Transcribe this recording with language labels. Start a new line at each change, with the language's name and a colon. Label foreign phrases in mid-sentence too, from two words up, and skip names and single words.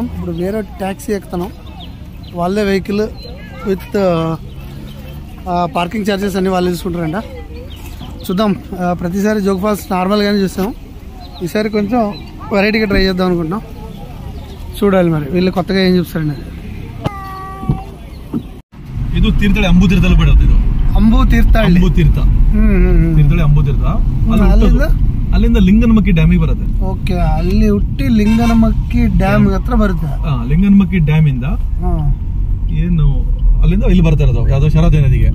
Telugu: ఇప్పుడు వేరే ట్యాక్సీ ఎక్కుతున్నాం, వాళ్ళే
English: vehicle with parking charges
Telugu: అన్నీ వాళ్ళు తీసుకుంటారంట. చూద్దాం. ప్రతిసారి జోగ్ ఫాల్స్ నార్మల్గానే చూస్తాం, ఈసారి కొంచెం వెరైటీగా ట్రై చేద్దాం అనుకుంటున్నాం. చూడాలి మరి వీళ్ళు కొత్తగా ఏం చూస్తారండి.
Kannada: ಇದು ತೀರ್ಥಹಳ್ಳಿ ಅಂಬು ತೀರ್ಥದಲ್ಲಿ ಬರುತ್ತೆ. ಇದು ಅಂಬು ತೀರ್ಥಹಳ್ಳಿ, ಅಂಬು ತೀರ್ಥ, ತೀರ್ಥಹಳ್ಳಿ ಅಂಬು ತೀರ್ಥ. ಅಲ್ಲಿಂದ ಲಿಂಗನಮಕ್ಕಿ ಡ್ಯಾಮಿಗೆ ಬರುತ್ತೆ. ಓಕೆ, ಅಲ್ಲಿ ಹುಟ್ಟಿ ಲಿಂಗನಮಕ್ಕಿ ಡ್ಯಾಮ್ ಹತ್ರ ಬರುತ್ತೆ. ಲಿಂಗನಮಕ್ಕಿ ಡ್ಯಾಮ್ ಇಂದ ಏನು ಅಲ್ಲಿಂದ ಇಲ್ಲಿ ಬರ್ತಾ ಇರೋದು ಯಾವ್ದೋ ಶರಾವತಿ ನದಿಗೆ.